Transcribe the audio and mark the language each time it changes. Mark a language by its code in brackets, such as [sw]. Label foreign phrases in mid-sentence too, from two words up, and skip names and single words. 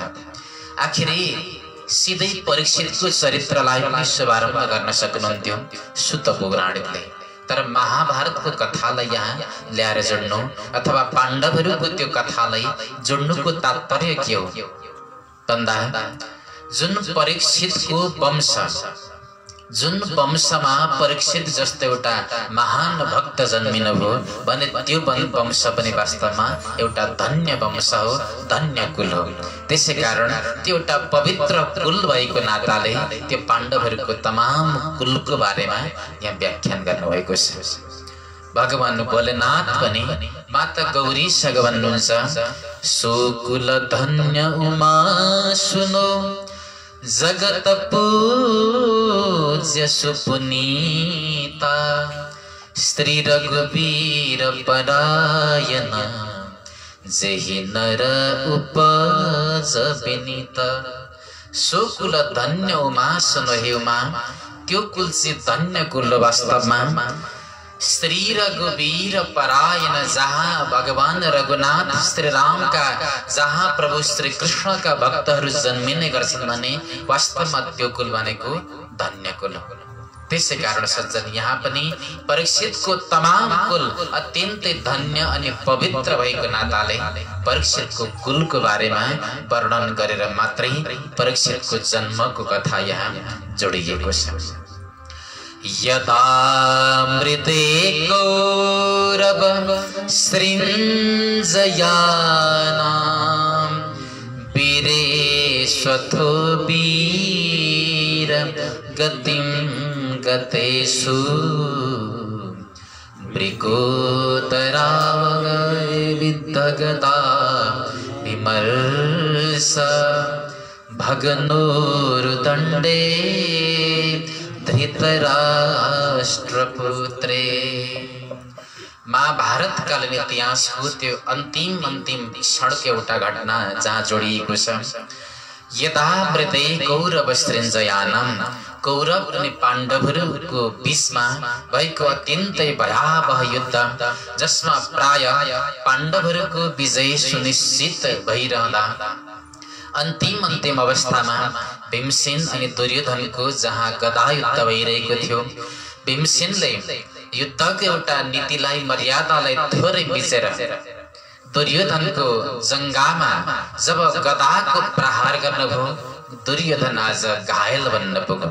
[ne] आखिरी सिधै परीक्षितको चरित्रलाई पनि शुभारम्भ गर्न सक्नुहुन्थ्यो सुत पौराणिकले, तर महाभारतको कथालाई यहाँ ल्याएर जोड्नु अथवा पाण्डवहरूको त्यो कथालाई जोड्नुको तात्पर्य के हो भन्दा जुन परीक्षितको वंश, जुन वंशमा परीक्षित जस्तो एउटा महान भक्त जन्मिनुभयो भने त्यो वंश पनि वास्तवमा एउटा धन्य वंश हो, धन्य कुल हो। त्यसै कारण त्यो एउटा पवित्र कुल भएको नाताले त्यो पाण्डवहरूको तमाम कुलको बारेमा यहाँ व्याख्यान गर्नुभएको छ। भगवान भोलेनाथ पनि माता गौरीसँग भन्नुहुन्छ [awa] सो कुल धन्य उमा सुनो जगत पूज्य सुपुनीता स्त्री रघुवीर परायण जेहि नर उपज विनीता। सो कुल धन्य उमा सुनो हे उमा, [ne] त्यो कुल चाहिँ धन्य कुल वास्तवमा श्री रघुवीर परायण, जहाँ भगवान रघुनाथ श्री राम का, जहाँ प्रभु श्री कृष्ण का भक्तहरू जन्मिने गर्छन् भने वास्तवमा त्यो कुल भनेको धन्य कुल हो। त्यसै कारण सज्जन यहाँ पनि परीक्षितको तमाम कुल अत्यन्तै धन्य अनि पवित्र भएको नाताले परीक्षितको कुलको बारेमा वर्णन गरेर मात्रै परीक्षितको जन्मको कथा यहाँ जोडिएको छ। [sa] यदा मृते कौरव सृञ्जयानां वीरेष्वथो वीर गतिं गतेषु मृगोदराविद्धगता विमर्श भगनोरुदण्डे धृतराष्ट्रपुत्रे। [ne] महाभारत कालीन इतिहासको त्यो अन्तिम क्षणको एउटा घटना जहाँ जोडिएको छ। [sa] यदा मृते कौरव सृञ्जयानम, [ne] कौरव अनि पाण्डवहरूको बीचमा भएको अत्यन्तै भयावह युद्ध, जसमा प्राय पाण्डवहरूको विजय सुनिश्चित भइरहँदा अन्तिम अवस्थामा भीमसेन अनि दुर्योधनको जहाँ गदा युद्ध भइरहेको थियो, भीमसेनले युद्धको एउटा नीतिलाई, मर्यादालाई थोरै बिचेर दुर्योधनको जंगामा जब गदाको प्रहार गर्नुभयो, दुर्योधन आज घायल बन्न पुग्यो।